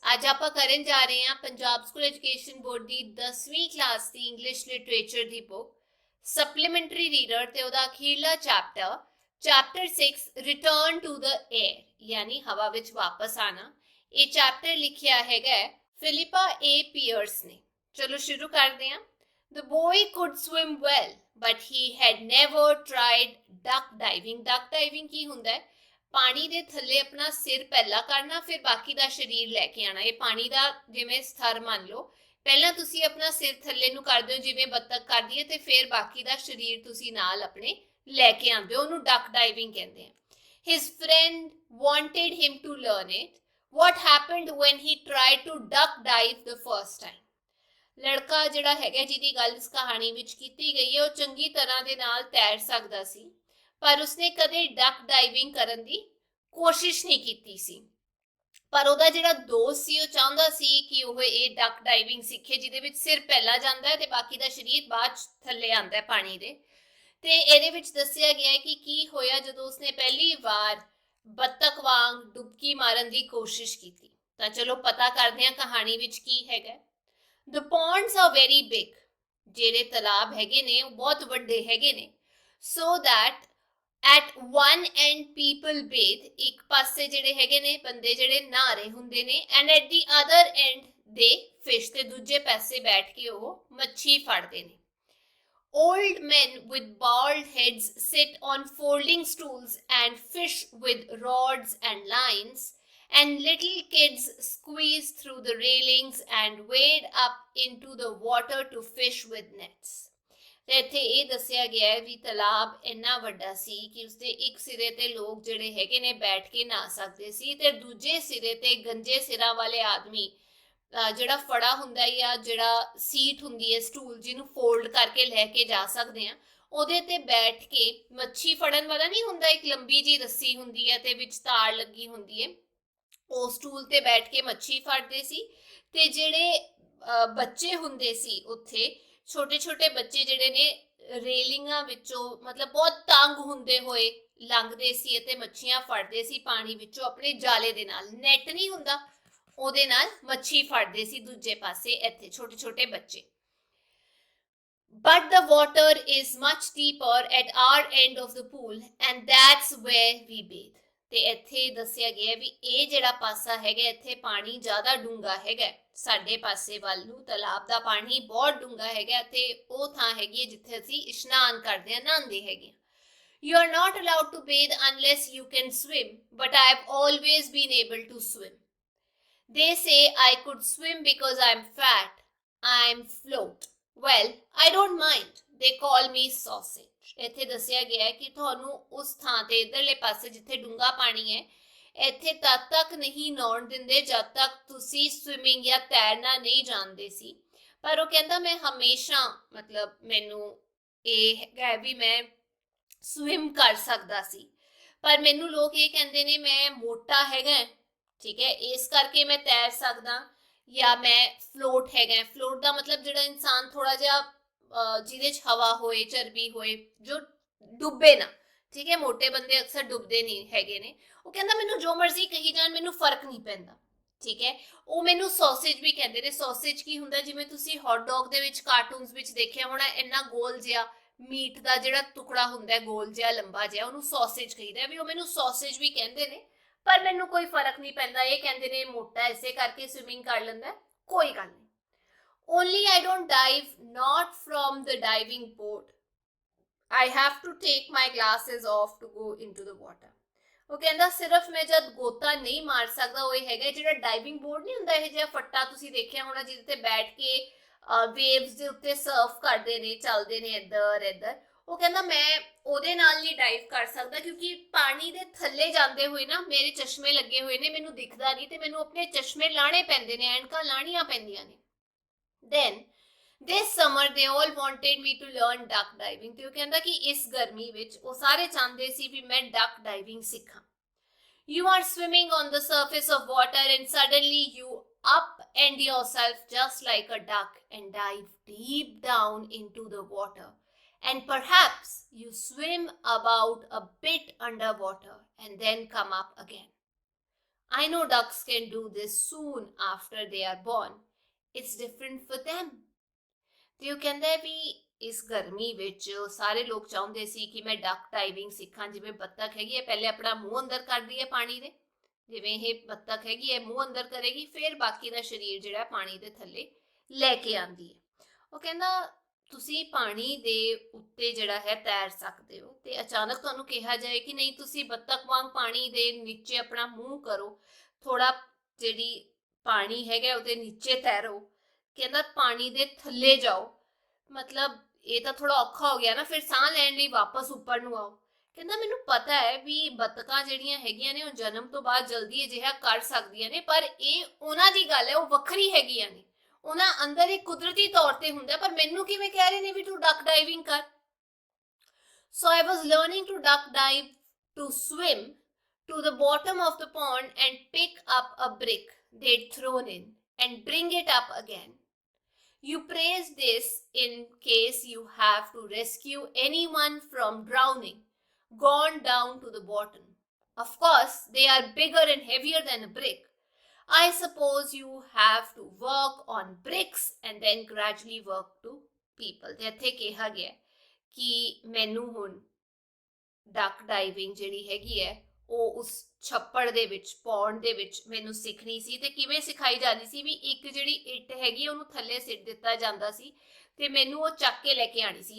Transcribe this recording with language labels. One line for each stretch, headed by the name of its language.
Punjabi: ਅੱਜ ਆਪਾਂ ਕਰਨ ਜਾ ਰਹੇ ਹਾਂ ਪੰਜਾਬ ਸਕੂਲ ਐਜੂਕੇਸ਼ਨ ਬੋਰਡ ਦੀ 10ਵੀਂ ਕਲਾਸ ਦੀ ਇੰਗਲਿਸ਼ ਲਿਟਰੇਚਰ ਦੀ ਬੁੱਕ ਸਪਲੀਮੈਂਟਰੀ ਰੀਡਰ ਤੇ ਉਹਦਾ ਅਖੀਰਲਾ chapter 6 return to the air ਯਾਨੀ ਹਵਾ ਵਿੱਚ ਵਾਪਸ ਆਣਾ। ਇਹ ਚੈਪਟਰ ਲਿਖਿਆ ਹੈਗਾ ਫਿਲਿਪਾ ਏ ਪੀਅਰਸ ਨੇ। ਚਲੋ ਸ਼ੁਰੂ ਕਰਦੇ ਹਾਂ।
English: The boy could swim well, but he had never tried duck diving.
Punjabi: Duck diving ਕੀ ਹੁੰਦਾ ਹੈ? ਪਾਣੀ ਦੇ ਥੱਲੇ ਆਪਣਾ ਸਿਰ ਪਹਿਲਾਂ ਕਰਨਾ, ਫਿਰ ਬਾਕੀ ਦਾ ਸਰੀਰ ਲੈ ਕੇ ਆਣਾ। ਇਹ ਪਾਣੀ ਦਾ ਜਿਵੇਂ ਸਥਰ ਮੰਨ ਲਓ, ਪਹਿਲਾਂ ਤੁਸੀਂ ਆਪਣਾ ਸਿਰ ਥੱਲੇ ਨੂੰ ਕਰਦੇ ਹੋ ਜਿਵੇਂ ਬੱਤਖ ਕਰਦੀ ਹੈ, ਤੇ ਫਿਰ ਬਾਕੀ ਦਾ ਸਰੀਰ ਤੁਸੀਂ ਨਾਲ ਆਪਣੇ ਲੈ ਕੇ ਆਉਂਦੇ ਹੋ। ਉਹਨੂੰ ਡਕ ਡਾਈਵਿੰਗ ਕਹਿੰਦੇ ਆ।
English: His friend wanted him to learn it. What happened when he tried to duck dive the first time?
Punjabi: ਲੜਕਾ ਜਿਹੜਾ ਹੈਗਾ ਜਿਹਦੀ ਗੱਲ ਇਸ ਕਹਾਣੀ ਵਿੱਚ ਕੀਤੀ ਗਈ ਹੈ ਉਹ ਚੰਗੀ ਤਰ੍ਹਾਂ ਦੇ ਨਾਲ ਤੈਰ ਸਕਦਾ ਸੀ, ਪਰ ਉਸਨੇ ਕਦੇ ਡਕ ਡਾਈਵਿੰਗ ਕਰਨ ਦੀ ਕੋਸ਼ਿਸ਼ ਨਹੀਂ ਕੀਤੀ ਸੀ। ਪਰ ਉਹਦਾ ਜਿਹੜਾ ਦੋਸਤ ਸੀ ਉਹ ਚਾਹੁੰਦਾ ਸੀ ਕਿ ਉਹ ਇਹ ਡਕ ਡਾਈਵਿੰਗ ਸਿੱਖੇ, ਜਿਹਦੇ ਵਿੱਚ ਸਿਰ ਪਹਿਲਾਂ ਜਾਂਦਾ ਹੈ ਤੇ ਬਾਕੀ ਦਾ ਸਰੀਰ ਬਾਅਦ ਥੱਲੇ ਆਉਂਦਾ ਹੈ ਪਾਣੀ ਦੇ। ਤੇ ਇਹਦੇ ਵਿੱਚ ਦੱਸਿਆ ਗਿਆ ਹੈ ਕਿ ਕੀ ਹੋਇਆ ਜਦੋਂ ਉਸਨੇ ਪਹਿਲੀ ਵਾਰ ਬੱਤਖ ਵਾਂਗ ਡੁਬਕੀ ਮਾਰਨ ਦੀ ਕੋਸ਼ਿਸ਼ ਕੀਤੀ। ਤਾਂ ਚਲੋ ਪਤਾ ਕਰਦੇ ਹਾਂ ਕਹਾਣੀ ਵਿੱਚ ਕੀ ਹੈਗਾ।
English: The ponds are very big.
Punjabi: ਜਿਹੜੇ ਤਲਾਬ ਹੈਗੇ ਨੇ ਉਹ ਬਹੁਤ ਵੱਡੇ ਹੈਗੇ ਨੇ।
English: So that at one end people bathe.
Punjabi: ਇੱਕ ਪਾਸੇ ਜਿਹੜੇ ਹੈਗੇ ਨੇ ਬੰਦੇ ਜਿਹੜੇ ਨਹਾ ਰਹੇ ਹੁੰਦੇ ਨੇ,
English: and at the other end they fish.
Punjabi: ਤੇ ਦੂਜੇ ਪਾਸੇ ਬੈਠ ਕੇ ਉਹ ਮੱਛੀ ਫੜਦੇ ਨੇ।
English: Old men with bald heads sit on folding stools and fish with rods and lines. And little kids squeeze through the railings and wade up into the water to fish with nets.
Punjabi: ਤੇ ਇੱਥੇ ਇਹ ਦੱਸਿਆ ਗਿਆ ਹੈ ਵੀ ਤਲਾਬ ਇੰਨਾ ਵੱਡਾ ਸੀ ਕਿ ਉਸਦੇ ਇੱਕ ਸਿਰੇ ਤੇ ਲੋਕ ਜਿਹੜੇ ਹੈਗੇ ਨੇ ਬੈਠ ਕੇ ਨਹਾ ਸਕਦੇ ਸੀ, ਤੇ ਦੂਜੇ ਸਿਰੇ ਤੇ ਗੰਜੇ ਸਿਰਾਂ ਵਾਲੇ ਆਦਮੀ ਜਿਹੜਾ ਫੜਾ ਹੁੰਦਾ ਜਾਂ ਜਿਹੜਾ ਸੀਟ ਹੁੰਦੀ ਹੈ ਸਟੂਲ ਜਿਹਨੂੰ ਫੋਲਡ ਕਰਕੇ ਲੈ ਕੇ ਜਾ ਸਕਦੇ ਆ, ਉਹਦੇ ਤੇ ਬੈਠ ਕੇ ਮੱਛੀ ਫੜਨ ਵਾਲਾ ਨਹੀਂ ਹੁੰਦਾ, ਇੱਕ ਲੰਬੀ ਜੀ ਰੱਸੀ ਹੁੰਦੀ ਹੈ ਤੇ ਵਿੱਚ ਤਾਰ ਲੱਗੀ ਹੁੰਦੀ ਹੈ, ਉਹ ਸਟੂਲ ਤੇ ਬੈਠ ਕੇ ਮੱਛੀ ਫੜਦੇ ਸੀ। ਤੇ ਜਿਹੜੇ ਬੱਚੇ ਹੁੰਦੇ ਸੀ ਉੱਥੇ ਛੋਟੇ ਛੋਟੇ ਬੱਚੇ ਜਿਹੜੇ ਨੇ ਰੇਲਿੰਗਾਂ ਵਿੱਚੋਂ ਮਤਲਬ ਬਹੁਤ ਤੰਗ ਹੁੰਦੇ ਹੋਏ ਲੰਘਦੇ ਸੀ ਅਤੇ ਮੱਛੀਆਂ ਫੜਦੇ ਸੀ ਪਾਣੀ ਵਿੱਚੋਂ ਆਪਣੇ ਜਾਲੇ ਦੇ ਨਾਲ। ਨੈਟ ਨਹੀਂ ਹੁੰਦਾ, ਉਹਦੇ ਨਾਲ ਮੱਛੀ ਫੜਦੇ ਸੀ ਦੂਜੇ ਪਾਸੇ ਇੱਥੇ ਛੋਟੇ ਛੋਟੇ ਬੱਚੇ।
English: But the water is much deeper at our end of the pool and that's where we bathe.
Punjabi: ਤੇ ਇੱਥੇ ਦੱਸਿਆ ਗਿਆ ਵੀ ਇਹ ਜਿਹੜਾ ਪਾਸਾ ਹੈਗਾ ਇੱਥੇ ਪਾਣੀ ਜ਼ਿਆਦਾ ਡੂੰਘਾ ਹੈਗਾ, ਸਾਡੇ ਪਾਸੇ ਵੱਲ ਨੂੰ ਤਲਾਬ ਦਾ ਪਾਣੀ ਬਹੁਤ ਡੂੰਘਾ ਹੈਗਾ ਤੇ ਉਹ ਥਾਂ ਹੈਗੀ ਹੈ ਜਿੱਥੇ ਅਸੀਂ ਇਸ਼ਨਾਨ ਕਰਦੇ ਹਾਂ, ਨਹਾਉਂਦੇ ਹੈਗੇ।
English: You are not allowed to bathe unless you can swim, but I have always been able to swim. They say I could swim because I'm fat, I'm float. Well, I don't mind. They call me sausage.
Punjabi: ਇੱਥੇ ਦੱਸਿਆ ਗਿਆ ਹੈ ਕਿ ਤੁਹਾਨੂੰ ਉਸ ਥਾਂ ਤੇ ਇਧਰਲੇ ਪਾਸੇ ਜਿੱਥੇ ਡੂੰਘਾ ਪਾਣੀ ਹੈ ਇੱਥੇ ਤਦ ਤੱਕ ਨਹੀਂ ਨਹਾਉਣ ਦਿੰਦੇ ਜਦ ਤੱਕ ਤੁਸੀਂ ਸਵਿਮਿੰਗ ਜਾਂ ਤੈਰਨਾ ਨਹੀਂ ਜਾਣਦੇ ਸੀ। ਪਰ ਉਹ ਕਹਿੰਦਾ ਮੈਂ ਹਮੇਸ਼ਾ ਮਤਲਬ ਮੈਨੂੰ ਇਹ ਹੈਗਾ ਵੀ ਮੈਂ ਸਵਿਮ ਕਰ ਸਕਦਾ ਸੀ, ਪਰ ਮੈਨੂੰ ਲੋਕ ਇਹ ਕਹਿੰਦੇ ਨੇ ਮੈਂ ਮੋਟਾ ਹੈਗਾ, ਠੀਕ ਹੈ, ਇਸ ਕਰਕੇ ਮੈਂ ਤੈਰ ਸਕਦਾ, ਜਾਂ ਮੈਂ ਫਲੋਟ ਹੈਗਾ। ਫਲੋਟ ਦਾ ਮਤਲਬ ਜਿਹੜਾ ਇਨਸਾਨ ਥੋੜਾ ਜਿਹਾ ਜਿਹਦੇ 'ਚ ਹਵਾ ਹੋਏ, ਚਰਬੀ ਹੋਏ, ਜੋ ਡੁੱਬੇ ਨਾ, ਠੀਕ ਹੈ। ਮੋਟੇ ਬੰਦੇ ਅਕਸਰ ਡੁੱਬਦੇ ਨਹੀਂ ਹੈਗੇ ਨੇ। ਉਹ ਕਹਿੰਦਾ ਮੈਨੂੰ ਜੋ ਮਰਜ਼ੀ ਕਹੀ ਜਾਣ, ਮੈਨੂੰ ਫਰਕ ਨਹੀਂ ਪੈਂਦਾ, ਠੀਕ ਹੈ। ਉਹ ਮੈਨੂੰ ਸੌਸੇਜ ਵੀ ਕਹਿੰਦੇ ਨੇ। ਸੌਸੇਜ ਕੀ ਹੁੰਦਾ? ਜਿਵੇਂ ਤੁਸੀਂ ਹੌਟ ਡੌਗ ਦੇ ਵਿੱਚ ਕਾਰਟੂਨਸ ਵਿੱਚ ਦੇਖਿਆ ਹੋਣਾ, ਇੰਨਾ ਗੋਲ ਜਿਹਾ ਮੀਟ ਦਾ ਜਿਹੜਾ ਟੁਕੜਾ ਹੁੰਦਾ ਗੋਲ ਜਿਹਾ ਲੰਬਾ ਜਿਹਾ, ਉਹਨੂੰ ਸੌਸੇਜ ਕਹੀਦਾ। ਵੀ ਉਹ ਮੈਨੂੰ ਸੌਸੇਜ ਵੀ ਕਹਿੰਦੇ ਨੇ, ਪਰ ਮੈਨੂੰ ਕੋਈ ਫਰਕ ਨਹੀਂ ਪੈਂਦਾ। ਇਹ ਕਹਿੰਦੇ ਨੇ ਮੋਟਾ ਇਸੇ ਕਰਕੇ ਸਵਿਮਿੰਗ ਕਰ ਲੈਂਦਾ, ਕੋਈ ਗੱਲ ਨਹੀਂ।
English: Only I don't dive, not from the diving board. I have to take my glasses off to go into the water.
Punjabi: ਉਹ ਕਹਿੰਦਾ ਸਿਰਫ ਮੈਂ ਜਦ ਗੋਤਾ ਨਹੀਂ ਮਾਰ ਸਕਦਾ, ਉਹ ਇਹ ਹੈਗਾ ਜਿਹੜਾ ਡਾਈਵਿੰਗ ਬੋਰਡ ਨਹੀਂ ਹੁੰਦਾ, ਇਹ ਜਿਹਾ ਫੱਟਾ ਤੁਸੀਂ ਦੇਖਿਆ ਹੋਣਾ ਜਿਹਦੇ ਤੇ ਬੈਠ ਕੇ ਵੇਵਸ ਦੇ ਉੱਤੇ ਸਰਫ ਕਰਦੇ ਨੇ, ਚੱਲਦੇ ਨੇ ਇੱਧਰ ਇੱਧਰ। ਉਹ ਕਹਿੰਦਾ ਮੈਂ ਉਹਦੇ ਨਾਲ ਨਹੀਂ ਡਾਈਵ ਕਰ ਸਕਦਾ ਕਿਉਂਕਿ ਪਾਣੀ ਦੇ ਥੱਲੇ ਜਾਂਦੇ ਹੋਏ ਨਾ ਮੇਰੇ ਚਸ਼ਮੇ ਲੱਗੇ ਹੋਏ ਨੇ, ਮੈਨੂੰ ਦਿਖਦਾ ਨਹੀਂ ਤੇ ਮੈਨੂੰ ਆਪਣੇ ਚਸ਼ਮੇ ਲਾਣੇ ਪੈਂਦੇ ਨੇ, ਐਨਕਾਂ ਲਾਣੀਆਂ ਪੈਂਦੀਆਂ ਨੇ।
English: Then this summer they all wanted me to learn duck diving.
Punjabi: ਤੇ ਉਹ ਕਹਿੰਦਾ ਕਿ ਇਸ ਗਰਮੀ ਵਿੱਚ ਉਹ ਸਾਰੇ ਚਾਹੁੰਦੇ ਸੀ ਵੀ ਮੈਂ duck diving ਸਿੱਖਾਂ।
English: You are swimming on the surface of water and suddenly you upend yourself just like a duck and dive deep down into the water and perhaps you swim about a bit underwater and then come up again. I know ducks can do this soon after they are born. It's different for them.
Punjabi: ਤੇ ਉਹ ਕਹਿੰਦਾ ਵੀ ਇਸ ਗਰਮੀ ਵਿੱਚ ਸਾਰੇ ਲੋਕ ਚਾਹੁੰਦੇ ਸੀ ਕਿ ਮੈਂ ਡਕ ਡਾਈਵਿੰਗ ਸਿੱਖਾਂ, ਜਿਵੇਂ ਬੱਤਖ ਹੈਗੀ ਹੈ ਪਹਿਲੇ ਆਪਣਾ ਮੂੰਹ ਅੰਦਰ ਕਰਦੀ ਹੈ ਪਾਣੀ ਦੇ, ਜਿਵੇਂ ਇਹ ਬੱਤਖ ਹੈਗੀ ਹੈ ਮੂੰਹ ਅੰਦਰ ਕਰੇਗੀ, ਫਿਰ ਬਾਕੀ ਦਾ ਸਰੀਰ ਜਿਹੜਾ ਪਾਣੀ ਦੇ ਥੱਲੇ ਲੈ ਕੇ ਆਉਂਦੀ ਹੈ। ਉਹ ਕਹਿੰਦਾ ਤੁਸੀਂ ਪਾਣੀ ਦੇ ਉੱਤੇ ਜਿਹੜਾ ਹੈ ਤੈਰ ਸਕਦੇ ਹੋ, ਤੇ ਅਚਾਨਕ ਤੁਹਾਨੂੰ ਕਿਹਾ ਜਾਏ ਕਿ ਨਹੀਂ ਤੁਸੀਂ ਬੱਤਖ ਵਾਂਗ ਪਾਣੀ ਦੇ ਨੀਚੇ ਆਪਣਾ ਮੂੰਹ ਕਰੋ, ਥੋੜਾ ਜਿਹੜੀ ਪਾਣੀ ਹੈਗਾ ਉਹਦੇ ਨੀਚੇ ਤੈਰੋ, ਕਹਿੰਦਾ ਪਾਣੀ ਦੇ ਥੱਲੇ ਜਾਓ, ਮਤਲਬ ਇਹ ਤਾਂ ਥੋੜਾ ਔਖਾ ਹੋ ਗਿਆ ਨਾ, ਫਿਰ ਸਾਹ ਲੈਣ ਲਈ ਵਾਪਸ ਉੱਪਰ ਨੂੰ ਆਓ। ਕਹਿੰਦਾ ਮੈਨੂੰ ਪਤਾ ਹੈ ਵੀ ਬੱਤਕਾਂ ਜਿਹੜੀਆਂ ਹੈਗੀਆਂ ਨੇ ਉਹ ਜਨਮ ਤੋਂ ਬਾਅਦ ਜਲਦੀ ਅਜਿਹਾ ਕਰ ਸਕਦੀਆਂ ਨੇ, ਪਰ ਇਹ ਉਹਨਾਂ ਦੀ ਗੱਲ ਹੈ, ਉਹ ਵੱਖਰੀ ਹੈਗੀਆਂ ਨੇ, ਉਹਨਾਂ ਅੰਦਰ ਇੱਕ ਕੁਦਰਤੀ ਤੌਰ ਤੇ ਹੁੰਦਾ, ਪਰ ਮੈਨੂੰ ਕਿਵੇਂ ਕਹਿ ਰਹੇ ਨੇ ਵੀ ਤੂੰ ਡਕ ਡਾਈਵਿੰਗ ਕਰ।
English: So I was learning to duck dive, to swim to the bottom of the pond and pick up a brick they'd thrown in and bring it up again. You praise this in case you have to rescue anyone from drowning, gone down to the bottom. Of course, they are bigger and heavier than a brick. I suppose you have to work on bricks and then gradually work to people.
Punjabi: ਇੱਥੇ ਕਿਹਾ ਗਿਆ ਕਿ ਮੈਨੂੰ ਹੁਣ ਡਕ diving ਜਿਹੜੀ ਹੈਗੀ ਹੈ ਉਹ ਉਸ ਛੱਪੜ ਦੇ ਵਿੱਚ, ਪੌਂਡ ਦੇ ਵਿੱਚ ਮੈਨੂੰ ਸਿੱਖਣੀ ਸੀ। ਤੇ ਕਿਵੇਂ ਸਿਖਾਈ ਜਾਂਦੀ ਸੀ ਵੀ ਇੱਕ ਜਿਹੜੀ ਇੱਟ ਹੈਗੀ ਉਹਨੂੰ ਥੱਲੇ ਸਿੱਟ ਦਿੱਤਾ ਜਾਂਦਾ ਸੀ ਤੇ ਮੈਨੂੰ ਉਹ ਚੱਕ ਕੇ ਲੈ ਕੇ ਆਣੀ ਸੀ।